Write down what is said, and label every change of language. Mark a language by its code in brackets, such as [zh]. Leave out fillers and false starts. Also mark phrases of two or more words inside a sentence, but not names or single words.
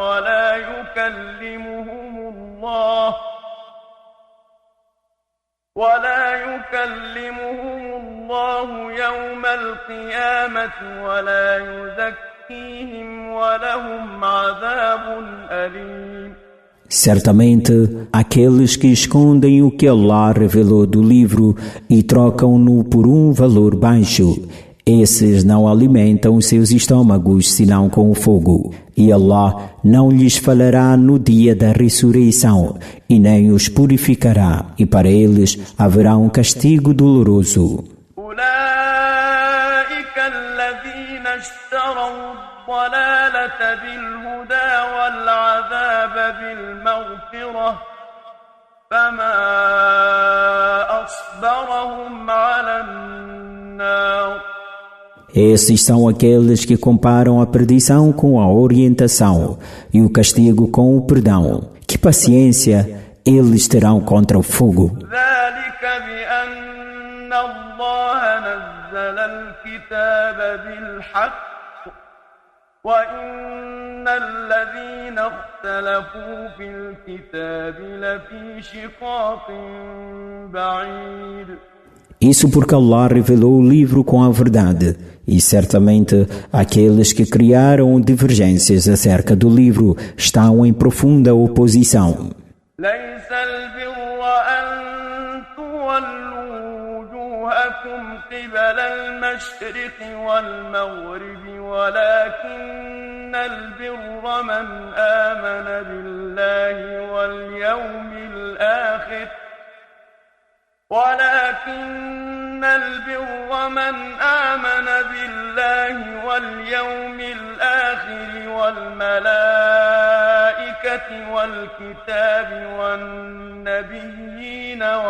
[ar] ولا يكلمهم الله يوم القيامة ولا يزكيهم ولهم عذاب أليم. [pt] Certamente, aqueles que escondem o que Allah revelou do livro e trocam-no por um valor baixo, esses não alimentam seus estômagos senão com o fogo. E Allah não lhes falará no dia da ressurreição e nem os purificará, e para eles haverá um castigo doloroso. [ar] الضلالة بالهدى والعذاب بالمغفرة فما أصبرهم على النار. [pt] Esses são aqueles que comparam a perdição com a orientação e o castigo com o perdão. Que paciência eles terão contra o fogo. [ar] ذلك بأن الله نزل الكتاب بالحق وَإِنَّ الَّذِينَ اخْتَلَفُوا فِي الْكِتَابِ لَفِي شِقَاقٍ بَعِيدٍ. [pt] Isso porque Allah revelou o livro com a verdade, e certamente aqueles que criaram divergências acerca do livro estão em profunda oposição. [ar] لَيْسَ الْبِرَّ أَن تُوَلُّوا وُجُوهَكُمْ قِبَلَ الْمَشْرِقِ وَالْمَغْرِبِ ولكن البر من آمن بالله واليوم الآخر والملائكة والكتاب والنبيين